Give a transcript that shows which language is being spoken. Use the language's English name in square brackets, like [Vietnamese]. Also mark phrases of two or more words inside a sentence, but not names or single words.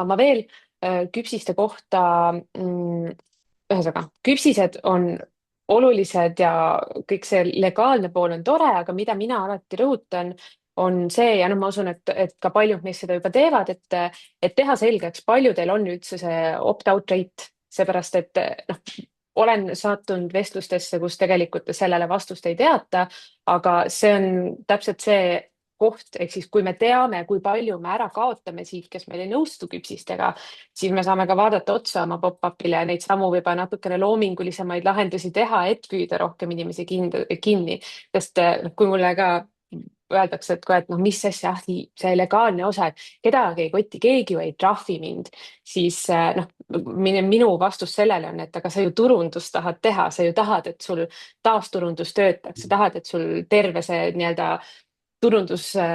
[Estonian] Ma veel küpsiste kohta, ühesõnaga, küpsised on olulised ja kõik see legaalne pool on tore, aga mida mina alati rõhutan, on see ja ma usun, et ka paljud meist seda juba teevad, et teha selgeks, palju teil on üldse see [English] opt-out rate, [Estonian] seepärast et olen sattunud vestlustesse, kus tegelikult sellele vastust ei teata, aga see on täpselt see koht, ehk siis kui me teame, kui palju me ära kaotame siit, kes meil ei nõustu küpsistega, siis me saame ka vaadata otsa oma pop-upile ja neid samu võib natukene loomingulisemaid lahendusi teha, et püüda rohkem inimesi kinni, sest kui mulle ka öeldakse, et mis asja, see legaalne osa, et kedagi ei koti, keegi ju ei trahvi mind, siis minu vastus sellele on, et aga sa ju turundust tahad teha, sa ju tahad, et sul taasturundus töötaks, sa tahad, et sul terve see turundus,